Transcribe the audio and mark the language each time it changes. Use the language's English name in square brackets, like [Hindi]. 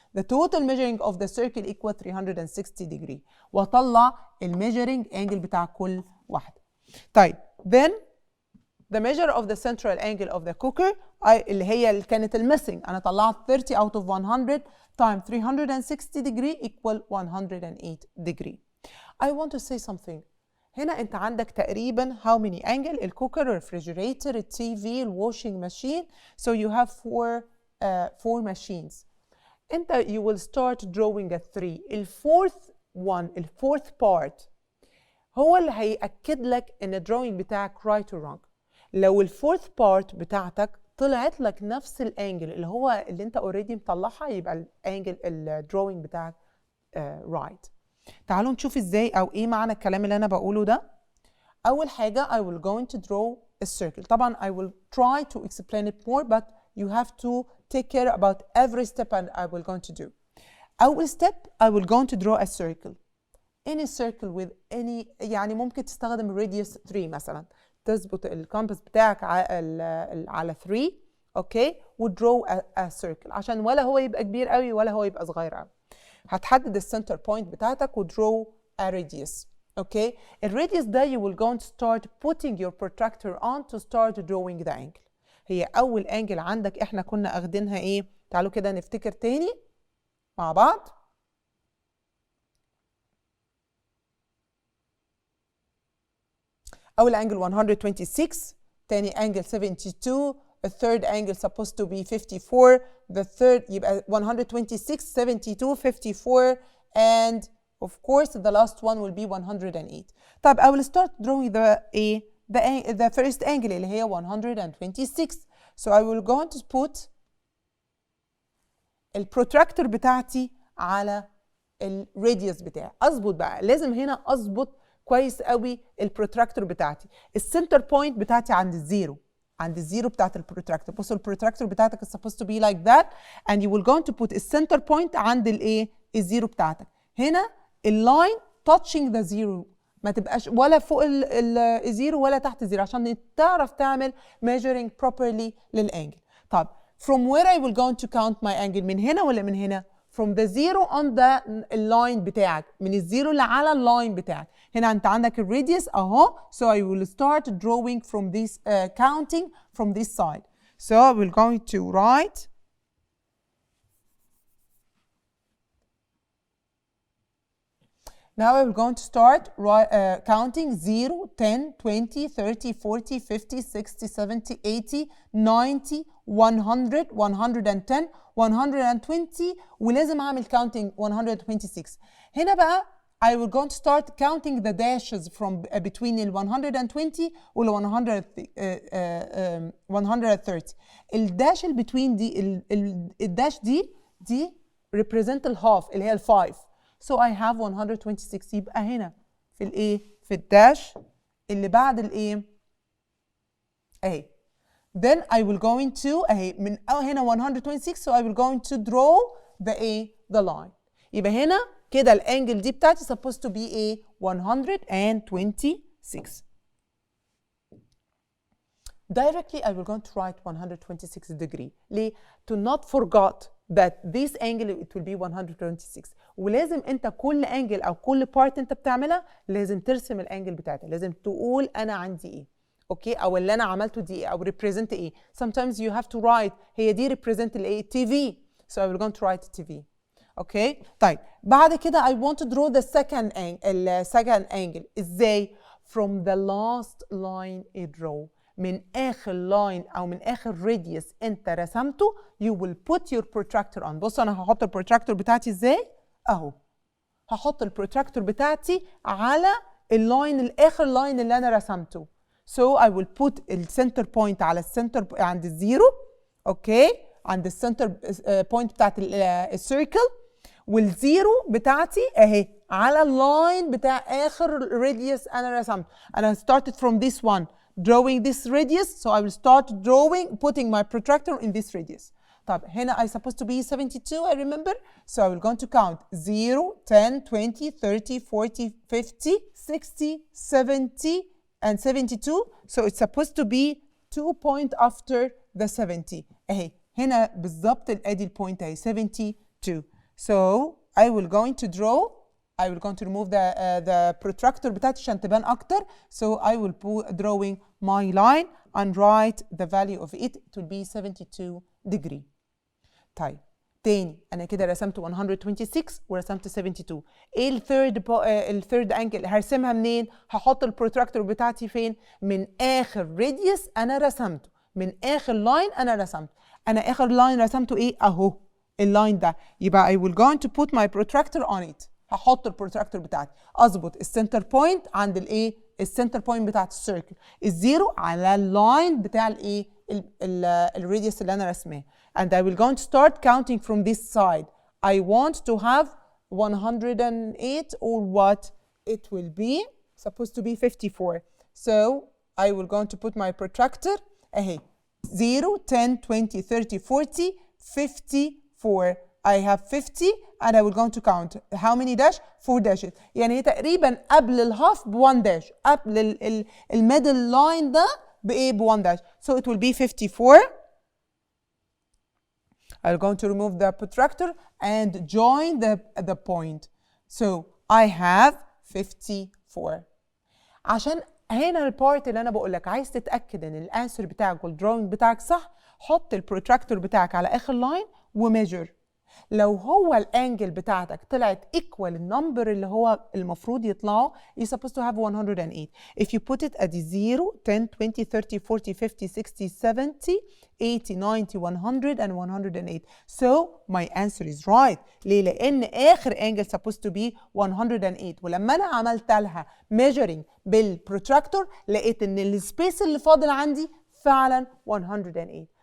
[English] The total measuring of the circle equal 360 degree. [Arabic] واطلع الميجرنج angle بتاع كل واحدة. [English] طيب then the measure of the central angle of the cooker [Arabic] اللي هي اللي كانت الميسنج، انا طلعت [English] 30 out of 100 times 360 degree equal 108 degree. I want to say something. [Arabic] هنا انت عندك تقريبا [English] how many angle؟ [Arabic] الكوكر، refrigerator، التي الwashing machine. [English] So you have four machines. انت you will start drawing a 3. [Arabic] الفورث part هو اللي هيأكد لك ان الدروينج بتاعك [English] right or wrong. [Arabic] لو الفورث بارت بتاعتك طلعت لك نفس الانجل اللي انت اوريدي مطلعها، يبقى الانجل الدروينج بتاعك right. تعالوا نشوف ازاي او ايه معنى الكلام اللي انا بقوله ده. اول حاجه [English] I will going to draw a circle. طبعا I will try to explain it more but you have to take care about every step and I will going to do. اول step I will going to draw a circle. any circle with any، [Arabic] يعني ممكن تستخدم radius 3 مثلا، تظبط الكامبس بتاعك على 3 اوكي و [English] draw a circle [Arabic] عشان ولا هو يبقى كبير قوي ولا هو يبقى صغير قوي. هتحدد السنتر بوينت بتاعتك و [English] draw a radius [Arabic] اوكي. الراديوس ده [English] you will go and start putting your protractor on to start drawing the angle. [Arabic] هي اول انجل عندك احنا كنا اخدينها ايه؟ تعالوا كده نفتكر تاني مع بعض. [English] أول angle 126، تاني angle 72، the third angle supposed to be 54، the third يبقى 126 72 54 and of course the last one will be 108. طيب I will start drawing the first angle [Arabic] اللي هي [English] 126. So I will go to put [Arabic] البروتراكتور بتاعتي [English] على [Arabic] الراديوس بتاعي. اظبط بقى، لازم هنا اظبط كويس قوي البروتراكتور بتاعتي. السنتر بوينت بتاعتي عند الزيرو، عند الزيرو بتاعت البروتراكتور. بصوا البروتراكتور بتاعتك [English] is supposed to be like that and you will go to put [Arabic] السنتر بوينت عند الايه؟ الزيرو بتاعتك. هنا اللاين [English] touching the zero، [Arabic] ما تبقاش ولا فوق الزيرو ولا تحت الزيرو عشان تعرف تعمل [English] measuring properly [Arabic] للانجل. طب [English] from where I will go to count my angle؟ [Arabic] من هنا ولا من هنا؟ [English] from the zero on the line [Arabic] بتاعك، من الزيرو اللي على اللاين بتاعك. هنا انت عندك الراديوس اهو. [English] So I will start drawing from this counting from this side. So I will going to write now I'm going to start counting 0 10 20 30 40 50 60 70 80 90 100 110 120 [Arabic] ولازم اعمل [English] counting 126. [Arabic] هنا بقى [English] I will going to start counting the dashes from between ال 120 وال 130. [Arabic] الداش اللي between دي الداش دي represent الهاف اللي هي ال 5. [English] So I have 126. [Arabic] يبقى هنا في الايه؟ في الداش اللي بعد الايه؟ اهي. [English] Then I will going to [Arabic] اهي من هنا [English] 126. So I will going to draw the line. [Arabic] يبقى هنا كده الانجل دي بتاعتي [English] supposed to be [Arabic] ايه؟ 126. [English] Directly I will going to write 126 degree. ليه؟ To not forget that this angle it will be 126. [Arabic] ولازم انت كل انجل او كل بارت انت بتعملها لازم ترسم الانجل بتاعتها، لازم تقول انا عندي ايه اوكي او اللي انا عملته دي ايه او represent ايه. [English] Sometimes you have to write [Arabic] هي دي [English] represent الايه؟ TV. So I will going to write TV. [Arabic] اوكي طيب بعد كده [English] I want to draw the second angle. ازاي؟ From the last line draw. [Arabic] من آخر لاين أو من آخر راديوس أنت رسمته [English] you will put your protractor on. [Arabic] بص أنا هحط البروتراكتور بتاعتي إزاي؟ أهو هحط البروتراكتور بتاعتي على اللاين الآخر لاين اللي أنا رسمته. [English] So I will put [Arabic] السنتر بوينت على السنتر عند الزيرو أوكي عند السنتر بوينت بتاعت السيركل والزيرو بتاعتي أهي على اللاين بتاع آخر radius أنا رسمته. [English] أنا started from this one drawing this radius, so I will start drawing putting my protractor in this radius. [Arabic] طب هنا [English] I supposed to be 72, I remember, so I will going to count 0, 10, 20, 30, 40, 50, 60, 70 and 72, so it's supposed to be 2 point after the 70. [Arabic] اهي هنا بالظبط ادي البوينت اهي 72. [English] So I will going to draw, I will going to remove the protractor بتاعتي [Arabic] عشان تبان أكتر. [English] So I will put drawing my line and write the value of it. It will be 72 degree. [Arabic] طيب تاني أنا كده رسمت 126 ورسمت 72. إيه الثيرد أنجل هرسمها منين؟ هحط البروتراكتور بتاعتي فين؟ من آخر radius أنا رسمته، من آخر لاين أنا رسمته. أنا آخر لاين رسمته إيه؟ أهو اللاين ده. [English] يبقى I will going to put my protractor on it. [Arabic] هحط البروتراكتور بتاعتي، اظبط السنتر بوينت عند الايه؟ السنتر بوينت بتاعت السيركل، الزيرو على اللاين بتاع الايه؟ الراديوس اللي انا رسماه. [English] And I will going to start counting from this side. I want to have 108 or what? It will be supposed to be 54. So I will going to put my protractor اهي 0, 10, 20, 30, 40, 54. I have 50 and I will going to count how many dash? 4 dashes. [Arabic] يعني هي تقريبا قبل الهاف ب1 dash، قبل الميدل لاين ده بايه؟ ب1 dash. [English] So it will be 54. I'm going to remove the protractor and join the point. So I have 54. [Arabic] عشان هنا البارت اللي انا بقول لك عايز تتاكد ان الانسر بتاعك والدراونج بتاعك صح، حط البروتراكتور بتاعك على اخر لاين وميجر. لو هو الانجل بتاعتك طلعت ايكوال النمبر اللي هو المفروض يطلعه [English] you're supposed to have 108. If you put it at 0, 10, 20, 30, 40, 50, 60, 70, 80, 90, 100 and 108. So my answer is right. [Arabic] ليه؟ لأن آخر angle [English] supposed to be 108. [Arabic] ولما أنا عملت لها measuring بالبروتراكتور لقيت إن السبيس اللي فاضل عندي فعلا 108.